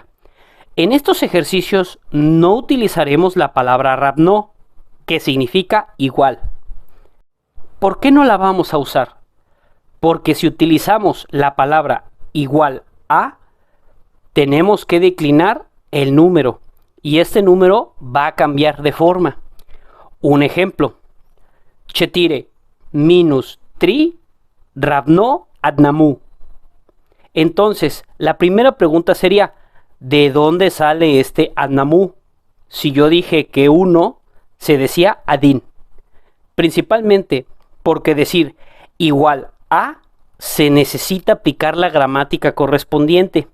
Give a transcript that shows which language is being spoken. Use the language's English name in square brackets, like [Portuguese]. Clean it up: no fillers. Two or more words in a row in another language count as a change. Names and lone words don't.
[Spanish] En estos ejercicios no utilizaremos la palabra ravno, que significa igual. ¿Por qué no la vamos a usar? Porque si utilizamos la palabra igual a, tenemos que declinar el número y este número va a cambiar de forma. Un ejemplo. [Russian] Четыре минус 3 равно одному. [Spanish] Entonces, la primera pregunta sería, ¿de dónde sale este одному? Si yo dije que 1 se decía один. Principalmente porque decir igual a se necesita aplicar la gramática correspondiente.